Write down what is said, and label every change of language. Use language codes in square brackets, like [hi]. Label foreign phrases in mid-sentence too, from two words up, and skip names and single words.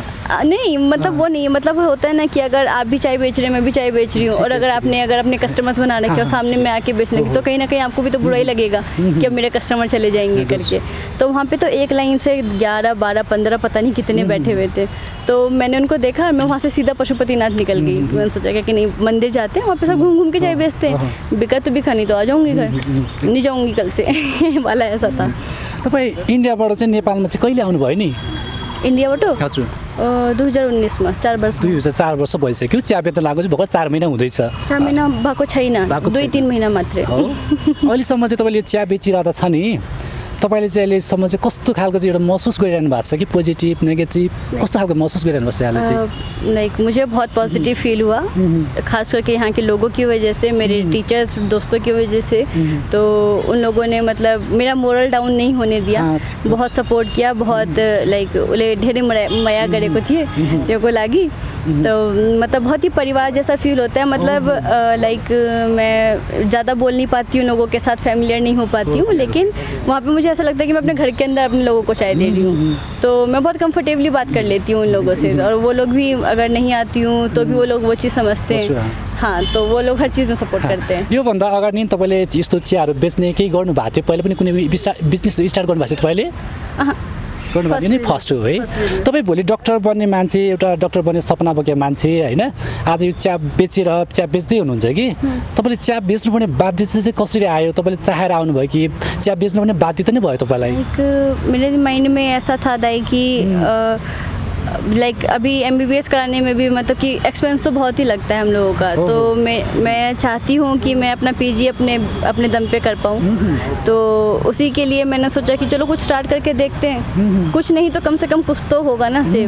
[hi] नहीं मतलब वो नहीं, मतलब होता है ना कि अगर आप भी चाय बेच रहे हैं, मैं भी चाय बेच रही हूँ, और अगर अपने कस्टमर्स बना रखे और सामने में आके बेचने की, तो कहीं ना कहीं आपको भी तो बुरा ही लगेगा कि अब मेरे कस्टमर चले जाएंगे करके। तो वहाँ पे तो एक लाइन से 11, 12, 15 पता नहीं कितने बैठे हुए थे। तो मैंने उनको देखा, मैं वहाँ से सीधा पशुपतिनाथ निकल गई। मैंने सोचा कि नहीं, मंदिर जाते हैं, वहाँ पे सब घूम के चाय बेचते हैं, बिका तो बिका, नहीं तो आ जाऊँगी घर, नहीं जाऊँगी कल से वाला ऐसा था। [ne] तपाईँ इन्डियाबाट चाहिँ नेपालमा चाहिँ कहिले आउनुभयो नि? इन्डियाबाट? हजुर [hi] 2019 में 4 वर्ष। [ne] 2004 वर्ष भइसक्यो। चिया बेच्न लाग्नु चाहिँ भर्खर 4 महिना हुँदैछ। 4 महिना भएको छैन, 2-3 महिना मात्रै। अहिलेसम्म चाहिँ तपाईँले चिया बेचिरहेको छ नि, तपाईँले चाहिँ अहिलेसम्म चाहिँ कस्तो खालको चाहिँ एउटा महसुस गरिरहनु भएको छ कि [en] positive negative [ne] कस्तो खालको महसुस गरिरहनु भएको छ यहाँले चाहिँ [hi] लाइक मुझे बहुत [en] positive feel [hi] हुआ, खास करके यहाँ के लोगों की वजह से, मेरे टीचर्स दोस्तों की वजह से। तो उन लोगों ने मतलब मेरा [en] moral down [hi] नहीं होने दिया, बहुत सपोर्ट किया, बहुत लाइक [ne] उले ढेरे मया गरे को [hi] थी तेरे को लगी। तो मतलब बहुत ही परिवार जैसा फील होता है। मतलब लाइक मैं ज़्यादा बोल नहीं पाती हूँ लोगों के साथ, फैमिलियर नहीं हो पाती हूँ, लेकिन वहाँ पे मुझे ऐसा लगता है कि मैं अपने घर के अंदर अपने लोगों को चाय दे रही हूँ। तो मैं बहुत कंफर्टेबली बात कर लेती हूँ उन लोगों से, और वो लोग भी अगर नहीं आती हूँ तो भी वो लोग वो चीज़ समझते हैं। हाँ, तो वो लोग हर चीज़ में सपोर्ट करते हैं। [ne] योभन्दा अगाडि नि तपाईँले यस्तो चियाहरू बेच्ने केही गर्नु भएको थियो पहिला पनि कुनै [en] business start [ne] गर्नु भएको थियो तपाईँले गर्नुभएको थियो नि फर्स्ट हो है। तपाईँ भोलि डक्टर बन्ने मान्छे, एउटा डक्टर बन्ने सपना बोकेको मान्छे होइन, आज यो चिया बेचेर चिया बेच्दै हुनुहुन्छ कि तपाईँले चिया बेच्नुपर्ने बाध्यता चाहिँ कसरी आयो? तपाईँले चाहेर आउनुभयो कि चिया बेच्नुपर्ने बाध्यता नै भयो तपाईँलाई? [hi] मेरे माइंड में ऐसा था दाई कि लाइक अभी MBBS कराने में भी मतलब कि एक्सपेंस तो बहुत ही लगता है हम लोगों का। तो मैं चाहती हूँ कि मैं अपना PG अपने दम पे कर पाऊँ। तो उसी के लिए मैंने सोचा कि चलो कुछ स्टार्ट करके देखते हैं, कुछ नहीं तो कम से कम कुछ तो होगा ना सेव।